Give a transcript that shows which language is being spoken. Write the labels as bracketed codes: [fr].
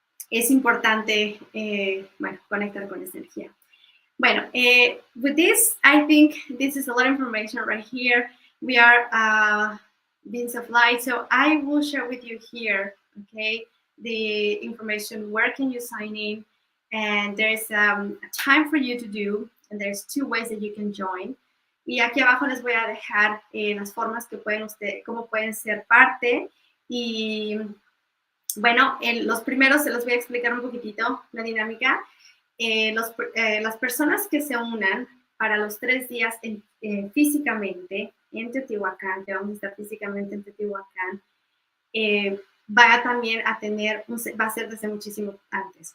[es] Es importante, conectar con esa energía. [en] Bueno, with this, I think this is a lot of information right here. We are beings of light, so I will share with you here, okay, the information, where can you sign in, and there's a time for you to do, and there's 2 ways that you can join. [es] Y aquí abajo les voy a dejar las formas que cómo pueden ser parte. Y bueno, los primeros se los voy a explicar un poquitito, la dinámica. Las personas que se unan para los 3 días físicamente en Teotihuacan, que vamos a estar físicamente en Teotihuacan, va también a tener, va a ser desde muchísimo antes.